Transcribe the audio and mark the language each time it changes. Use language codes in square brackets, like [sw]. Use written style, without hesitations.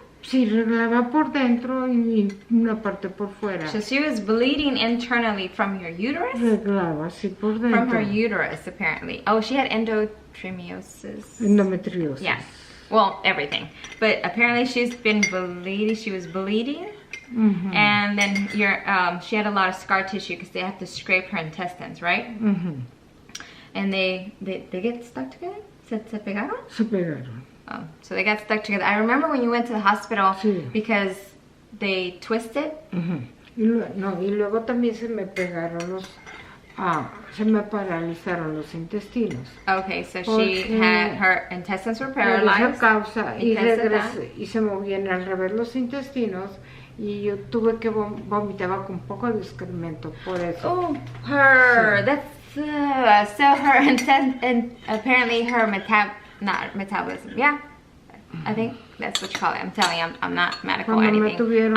[es] Sí, reglaba por dentro y una parte por fuera. [en] So she was bleeding internally from your uterus? [es] Reglaba, sí, por dentro. [en] From her uterus, apparently. Oh, she had endometriosis. [es] Endometriosis. [en] Yeah. Well, everything. But apparently she's been bleeding. She was bleeding and then she had a lot of scar tissue because they have to scrape her intestines, right? And they get stuck together? [es] ¿Se pegaron? Se pegaron. [en] Oh, so they got stuck together. I remember when you went to the hospital because they twisted. [es] Y luego también se me pegaron se me paralizaron los intestinos. [en] Okay, so her intestines were paralyzed. [es] Por esa causa, y se movían al revés los intestinos, y yo tuve que vomitaba con poco de excremento, por eso. [en] Oh, that's so her apparently her metabolism, yeah. I think that's what you call it. I'm telling you, I'm not medical or anything.